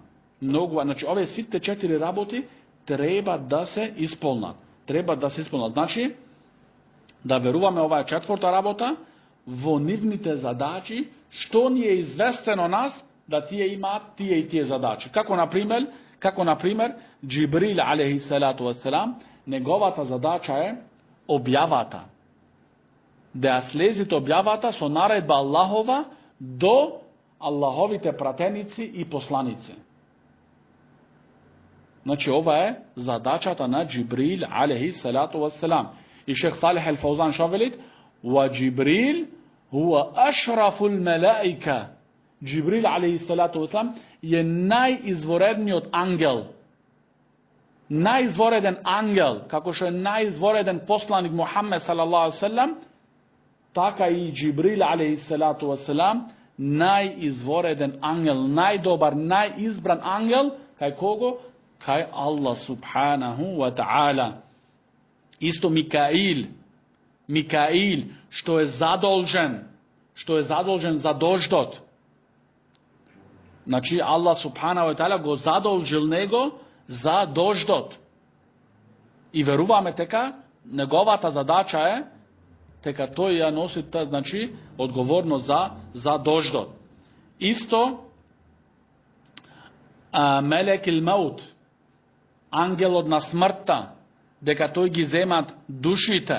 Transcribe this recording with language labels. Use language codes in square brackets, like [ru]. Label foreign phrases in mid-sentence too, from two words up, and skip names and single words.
[mk] Значи, овие сите 4 работи треба да се исполнат. Значи, да веруваме, ова е четврта работа, во нивните задачи, што ни е известено нас, да тие имаат тие и тие задачи. Како например, [ar] Джибрил عليه الصلاة والسلام, [mk] неговата задача е објавата. Да ја слезите објавата со наредба Аллахова до Аллаховите пратеници и посланици. Значи, ова е задачата на Джибрил [ar] عليه الصلاة والسلام. [mk] И шех Салих ал-Фаузан шавелит, [ar] وجبريل هو أشرف الملائكة. [mk] Джибрил [ar] عليه الصلاة والسلام [mk] е најизворедниот ангел. Најизвореден ангел, како што е најизвореден посланик Мухаммед [ar] صلى الله عليه وسلم, [mk] така и Джибрил [ar] عليه الصلاة والسلام, [mk] најизвореден ангел, најдобар, најизбран ангел, кај кого? [ar] Кај الله سبحانه وتعالى. [mk] Исто Микаил, што е задолжен за дождот. Значи, [ar] الله سبحانه وتعالى [mk] го задолжил него за дождот. И веруваме дека неговата задача е дека тој ја носи, значи, одговорност за дождот. Исто [ar] ملك الموت, [mk] ангелот на смртта, дека тој ги земат душите.